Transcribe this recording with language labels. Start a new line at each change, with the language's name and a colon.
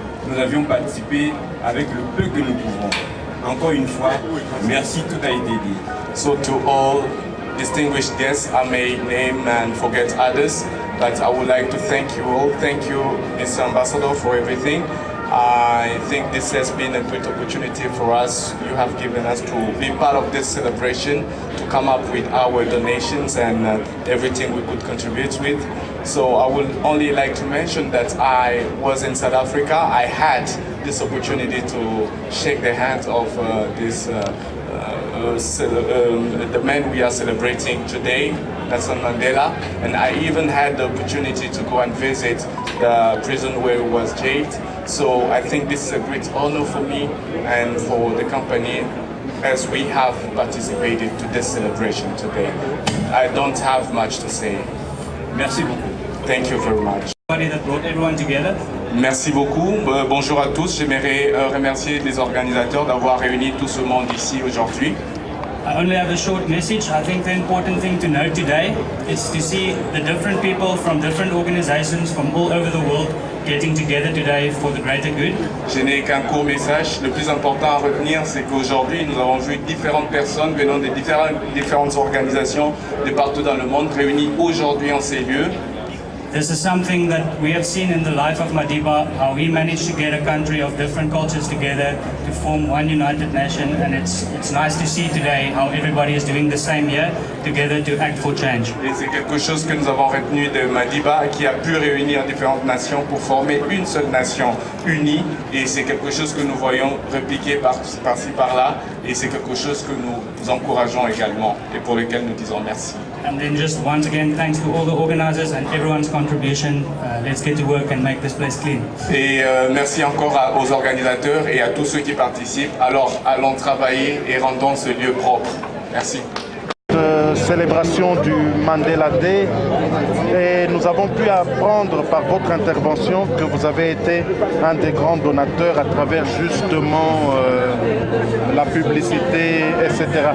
French: Nous avions participé avec le peu que nous pouvons. Encore une fois, merci, tout a été dit.
English: so to all distinguished guests, I may name and forget others, but I would like to thank you all. Thank you, Mr. Ambassador, for everything. I think this has been a great opportunity for us. You have given us to be part of this celebration, to come up with our donations and everything we could contribute with. So I would only like to mention that I was in South Africa. I had this opportunity to shake the hand of this the man we are celebrating today, Nelson Mandela, and I even had the opportunity to go and visit the prison where he was jailed. So I think this is a great honor for me and for the company as we have participated to this celebration today. I don't have much to say.
French: Merci beaucoup.
English: Thank you very much. That brought everyone together.
French: Merci beaucoup. Bonjour à tous. J'aimerais remercier les organisateurs d'avoir réuni tout ce monde ici aujourd'hui.
English: I only have a short message. I think the important thing to know today is to see the different people from different organizations from all over the world getting together today for the greater good.
French: Je n'ai qu'un court message. Le plus important à retenir, c'est qu'aujourd'hui, nous avons vu différentes personnes venant de différentes organisations de partout dans le monde réunies aujourd'hui en ces lieux.
English: This is something that we have seen in the life of Madiba, how he managed to get a country of different cultures together to form one united nation, and it's nice to see today how everybody is doing the same here together to act for change.
French: Et c'est quelque chose que nous avons retenu de Madiba qui a pu réunir différentes nations pour former une seule nation unie, et c'est quelque chose que nous voyons répliquer par-ci par-là, et c'est quelque chose que nous encourageons également et pour lequel nous disons merci.
English: And then just once again, thanks to all the organizers and everyone's contribution. Let's get to work and make this place clean.
French: Et merci encore aux organisateurs et à tous ceux qui participent. Alors, allons travailler et rendons ce lieu propre. Merci. Célébration du Mandela Day, et nous avons pu apprendre par votre intervention que vous avez été un des grands donateurs à travers justement la publicité, etc.